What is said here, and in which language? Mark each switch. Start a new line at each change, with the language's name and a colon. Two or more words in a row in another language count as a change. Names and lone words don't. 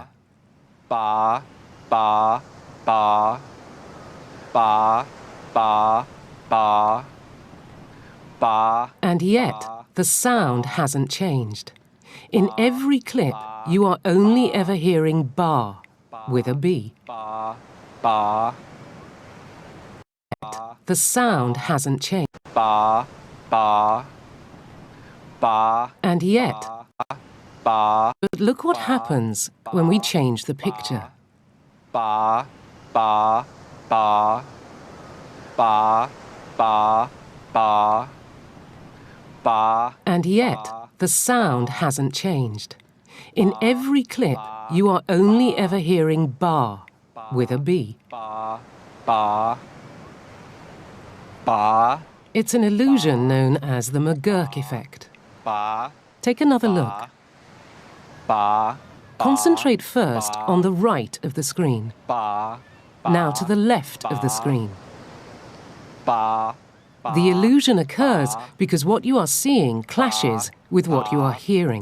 English: Ba, ba, ba. Ba, ba, ba. Ba. And yet, the sound hasn't changed. In every clip, you are only ever hearing bar with a B. Ba, ba. The sound hasn't changed. Ba, ba. Ba. And yet, Ba. but look what happens when we change the picture. Ba, ba, ba. Ba, ba, ba. Ba. And yet, the sound hasn't changed. In every clip, you are only ever hearing bar with a B. Ba, ba. Ba. It's an illusion known as the Mcgurk Effect. Ba. Take another look. Ba. Concentrate first on the right of the screen. Ba. Now to the left of the screen. Ba. The illusion occurs because what you are seeing clashes with what you are hearing.